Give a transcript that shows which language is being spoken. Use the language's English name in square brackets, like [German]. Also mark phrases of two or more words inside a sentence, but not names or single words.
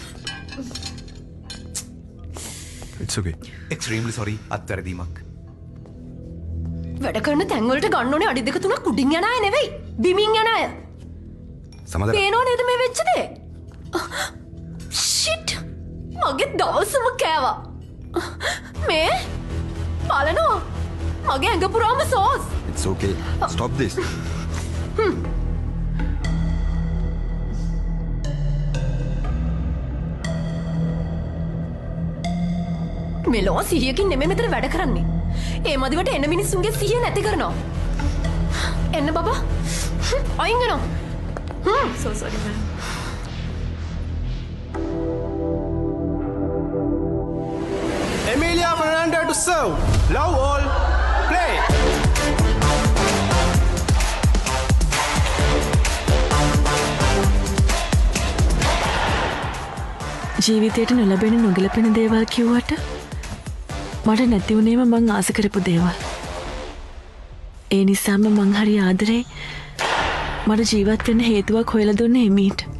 [English] It's okay. Extremely sorry. [Sinhala] අත්වැරදීමක්. වැඩ කරන තැන් වලට ගන්න ඕනේ අඩි දෙක තුනක් උඩින් යන අය නෙවෙයි. බිමින් යන අය. සමහර පේනෝ නේද මේ වෙච්ච දේ? shit. මගේ දවසම කෑවා. මේ බලනවා. මගේ ඇඟ පුරාම සෝස්. [English] It's okay. Stop this. [Sinhala] මෙලෝ සිහියකින් නෙමෙයි මෙතන වැඩ කරන්නේ. ඒ මදිවට එන මිනිස්සුන්ගේ සිහිය නැති කරනවා. එන්න බබා. අයින් වෙනවා. [English] So sorry ma'am. Emilia Fernanda to serve. Love all. Play. [Sinhala] ජීවිතයට නොලැබෙන නොගැලපෙන දේවල් කිව්වට මට නැති වුණේම මං ආස කරපු දේවල්. ඒ නිසාම මං හරි ආදරේ මට ජීවත් වෙන්න හේතුවක් හොයලා දුන්නේ එමීට.